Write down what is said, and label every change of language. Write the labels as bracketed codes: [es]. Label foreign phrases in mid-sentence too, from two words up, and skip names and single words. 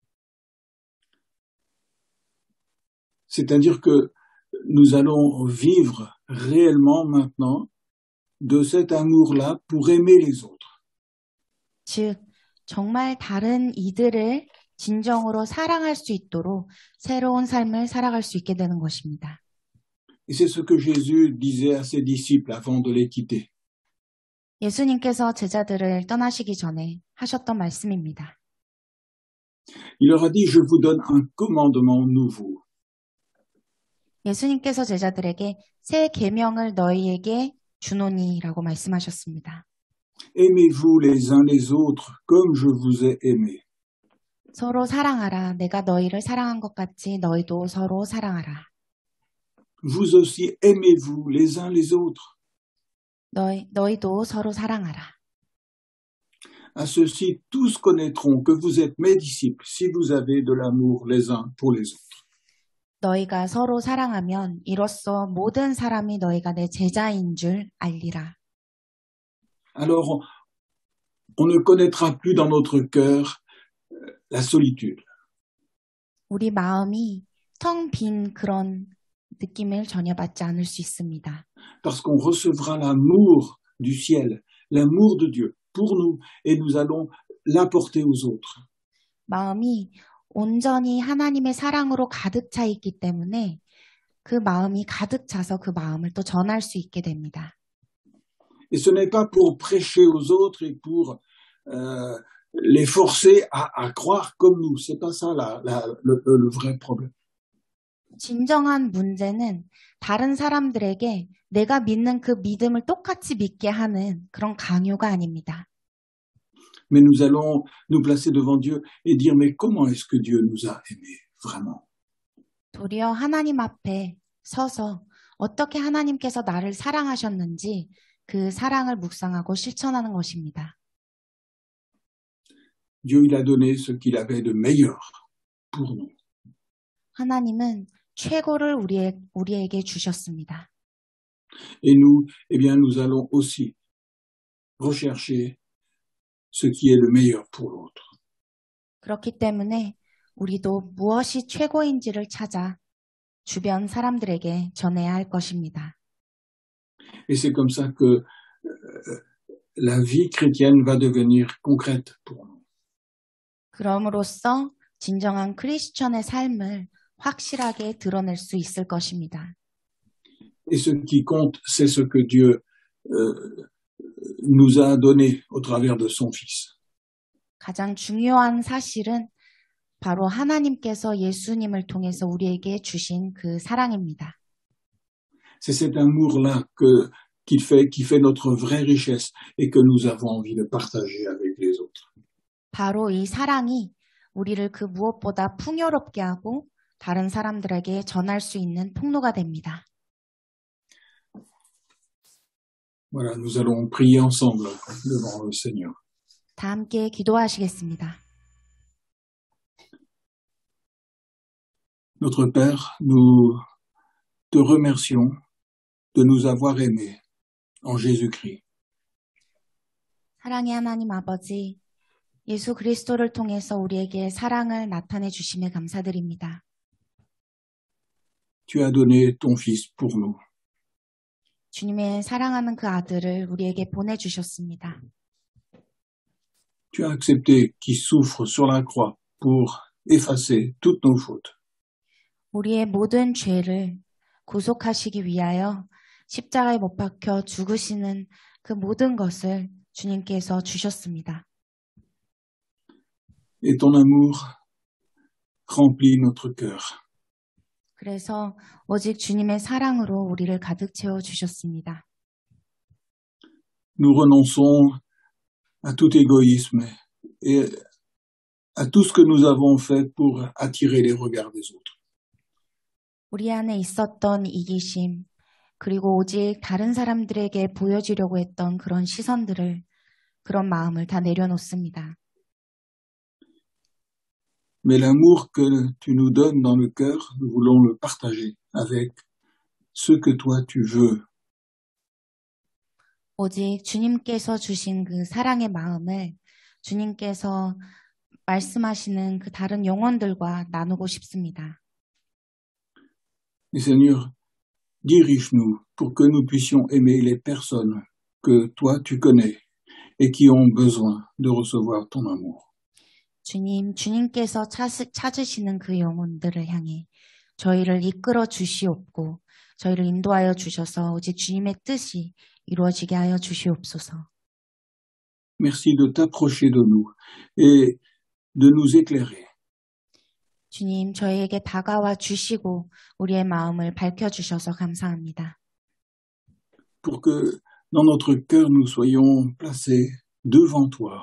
[fr] C'est-à-dire que nous allons vivre réellement maintenant de cet amour-là pour aimer les autres. [ko] 즉, 정말 다른 이들을 진정으로 사랑할 수 있도록 새로운 삶을 살아갈 수 있게 되는 것입니다. [fr] Et c'est ce que Jésus disait à ses disciples avant de les quitter. [ko] 예수님께서 제자들을 떠나시기 전에 하셨던 말씀입니다. [fr] Il leur a dit, je vous donne un commandement nouveau. [ko] 예수님께서 제자들에게 새 계명을 너희에게 주노니라고 말씀하셨습니다. [fr] Aimez-vous les uns les autres comme je vous ai aimé. [ko] 서로 사랑하라. 내가 너희를 사랑한 것 같이 너희도 서로 사랑하라. [fr] Vous aussi aimez-vous les uns les autres. [ko] 너희도 서로 사랑하라. [fr] À ceci, tous connaîtront que vous êtes mes disciples si vous avez de l'amour les uns pour les autres. [ko] 너희가 서로 사랑하면 이로써 모든 사람이 너희가 내 제자인 줄 알리라. [fr] Alors, on ne connaîtra plus dans notre cœur la solitude. [ko] 우리 마음이 텅 빈 그런 느낌을 전혀 받지 않을 수 있습니다. [fr] Parce qu'on recevra l'amour du ciel, l'amour de Dieu pour nous, et nous allons l'apporter aux autres. [ko] 마음이 온전히 하나님의 사랑으로 가득 차 있기 때문에 그 마음이 가득 차서 그 마음을 또 전할 수 있게 됩니다. [fr] Et ce n'est pas pour prêcher aux autres et pour les forcer à croire comme nous. C'est pas ça le vrai problème. [ko] 진정한 문제는 다른 사람들에게 내가 믿는 그 믿음을 똑같이 믿게 하는 그런 강요가 아닙니다. [fr] Mais nous allons nous placer devant Dieu et dire, mais comment est-ce que Dieu nous a aimés, vraiment? [ko] 도리어 하나님 앞에 서서 어떻게 하나님께서 나를 사랑하셨는지 그 사랑을 묵상하고 실천하는 것입니다. [fr] Dieu, il a donné ce qu'il avait de meilleur pour nous. [ko] 하나님은 최고를 우리에게 주셨습니다. [fr] Et nous, eh bien, nous allons aussi rechercher ce qui est le meilleur pour l'autre. [ko] 그렇기 때문에 우리도 무엇이 최고인지를 찾아 주변 사람들에게 전해야 할 것입니다. [fr] Et c'est comme ça que la vie chrétienne va devenir concrète pour nous. [ko] 그럼으로써 진정한 크리스천의 삶을 확실하게 드러낼 수 있을 것입니다. [fr] Et ce qui compte, c'est ce que Dieu nous a donné au travers de son Fils. [ko] 가장 중요한 사실은 바로 하나님께서 예수님을 통해서 우리에게 주신 그 사랑입니다. [fr] C'est cet amour-là qui fait notre vraie richesse et que nous avons envie de partager avec les autres. [ko] 바로 이 사랑이 우리를 그 무엇보다 풍요롭게 하고 다른 사람들에게 전할 수 있는 통로가 됩니다. [fr] Voilà, nous allons prier ensemble devant le Seigneur. [ko] 다 함께 기도하시겠습니다. [fr] Notre Père, nous te remercions de nous avoir aimés en Jésus-Christ. [ko] 사랑의 하나님 아버지, 예수 그리스도를 통해서 우리에게 사랑을 나타내 주심에 감사드립니다. [fr] Tu as donné ton Fils pour nous. [ko] 주님의 사랑하는 그 아들을 우리에게 보내주셨습니다. [fr] Tu as accepté qu'il souffre sur la croix pour effacer toutes nos fautes. [ko] 우리의 모든 죄를 구속하시기 위하여 십자가에 못 박혀 죽으시는 그 모든 것을 주님께서 주셨습니다. [fr] Et ton amour remplit notre cœur. [ko] 그래서 오직 주님의 사랑으로 우리를 가득 채워 주셨습니다. [fr] Nous renonçons à tout égoïsme et à tout ce que nous avons fait pour attirer les regards des autres. [ko] 우리 안에 있었던 이기심, 그리고 오직 다른 사람들에게 보여주려고 했던 그런 시선들을, 그런 마음을 다 내려놓습니다. [fr] Mais l'amour que tu nous donnes dans le cœur, nous voulons le partager avec ce que toi tu veux. [ko] 오직 주님께서 주신 그 사랑의 마음을 주님께서 말씀하시는 그 다른 영혼들과 나누고 싶습니다. [fr] Et Seigneur, dirige-nous pour que nous puissions aimer les personnes que toi tu connais et qui ont besoin de recevoir ton amour. [ko] 주님, 주님께서 찾으시는 그 영혼들을 향해 저희를 이끌어 주시옵고 저희를 인도하여 주셔서 오직 주님의 뜻이 이루어지게 하여 주시옵소서. [fr] Merci de t'approcher de nous et de nous éclairer. [ko] 주님, 저희에게 다가와 주시고 우리의 마음을 밝혀주셔서 감사합니다. [fr] Pour que dans notre cœur nous soyons placés devant toi.